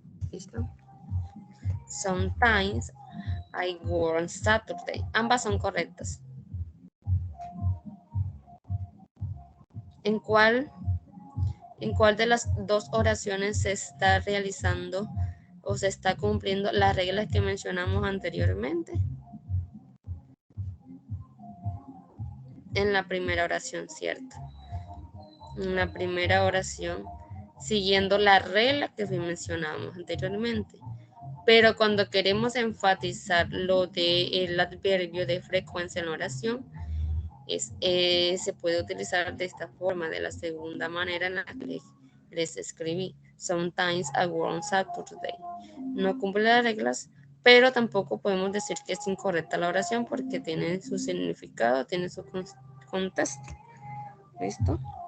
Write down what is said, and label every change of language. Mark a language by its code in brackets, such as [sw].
[es] ¿Listo? [en] Sometimes I work on Saturday. [es] Ambas son correctas. ¿En cuál de las dos oraciones se está realizando o se está cumpliendo las reglas que mencionamos anteriormente? En la primera oración, ¿cierto? En la primera oración, siguiendo la regla que mencionábamos anteriormente. Pero cuando queremos enfatizar lo del adverbio de frecuencia en la oración, se puede utilizar de esta forma, de la segunda manera en la que les escribí. [en] Sometimes I work on Saturday. [es] No cumple las reglas, pero tampoco podemos decir que es incorrecta la oración porque tiene su significado, tiene su contexto. ¿Listo?